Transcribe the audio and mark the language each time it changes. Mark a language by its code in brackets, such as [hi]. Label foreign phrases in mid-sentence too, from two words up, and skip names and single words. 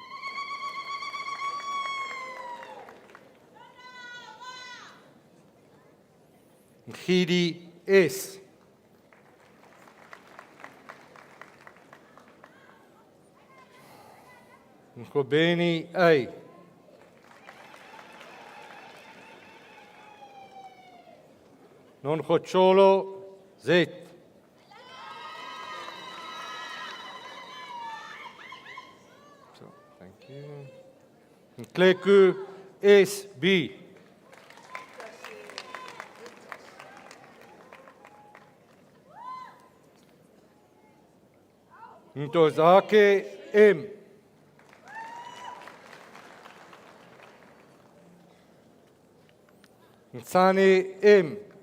[en] Gidi S. Nkobeni A. Nongocholo Z. So, thank you. Nkleku SB. Ntozake M. Nsani M.